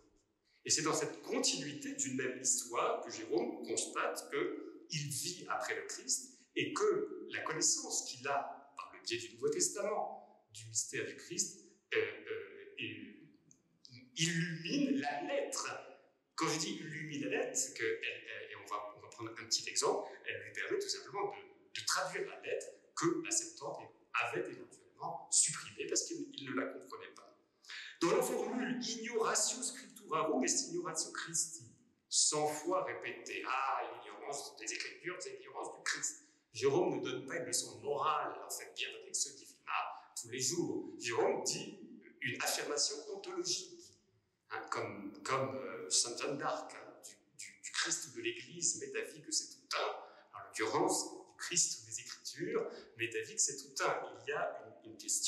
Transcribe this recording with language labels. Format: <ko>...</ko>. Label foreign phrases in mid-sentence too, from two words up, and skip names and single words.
<fr>Et c'est dans cette continuité d'une même histoire que Jérôme constate qu'il vit après le Christ et que la connaissance qu'il a, par le biais du Nouveau Testament, du mystère du Christ, illumine la lettre. Quand je dis illumine la lettre, c'est que, et on va prendre un petit exemple, elle lui permet tout simplement de traduire la lettre que la Septante avait éventuellement supprimée parce qu'il ne la comprenait pas. Dans la formule</fr> <la>ignoratio scripturarum est ignoratio Christi,</la> <fr>100 fois répétée, l'ignorance des Écritures, c'est l'ignorance du Christ. Jérôme ne donne pas une leçon morale, alors faites bien votre</fr> <la>Lexio Divina</la> <fr>tous les jours. Jérôme dit une affirmation ontologique, comme Sainte Jeanne d'Arc, du Christ de l'Église, met d'avis que c'est tout un, en l'occurrence, du Christ des Écritures, met d'avis que c'est tout un.</fr>